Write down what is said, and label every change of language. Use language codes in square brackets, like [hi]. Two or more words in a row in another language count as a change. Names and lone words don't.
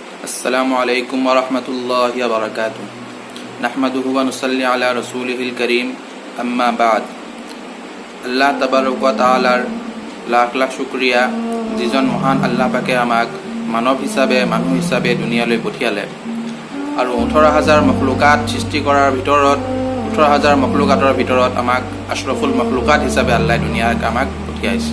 [ar] السلام عليكم ورحمة الله وبركاته نحمده ونصلي على رسوله الكريم أما بعد. [as] আল্লাহ [ar] تبارك وتعالى [as] লাখ লাখ শুকৰিয়া, যিজন মহান আল্লাহ পাকে আমাক মানৱ হিচাপে মানুহ হিচাপে দুনিয়ালৈ পঠিয়ালে আৰু 18,000 মখলুকাত সৃষ্টি কৰাৰ ভিতৰত 18,000 মখলুকাতৰ ভিতৰত আমাক [ar] أشرف المخلوقات [as] হিচাপে আল্লাহ দুনিয়াক আমাক পঠিয়াইছে।